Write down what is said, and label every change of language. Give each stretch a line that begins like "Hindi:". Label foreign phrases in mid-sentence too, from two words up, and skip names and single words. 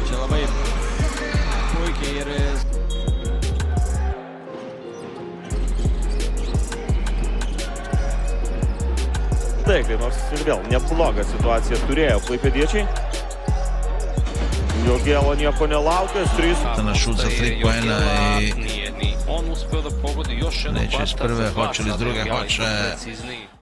Lithuanian: Čia labai puikiai ir... Taip, nors ir vėl neblogą situaciją turėjo klaipėdiečiai. Jogėla nieko nelaukęs, 3.
Serbian: Na šut za 3 poena i neće iz prve, hoće li iz druge, hoće...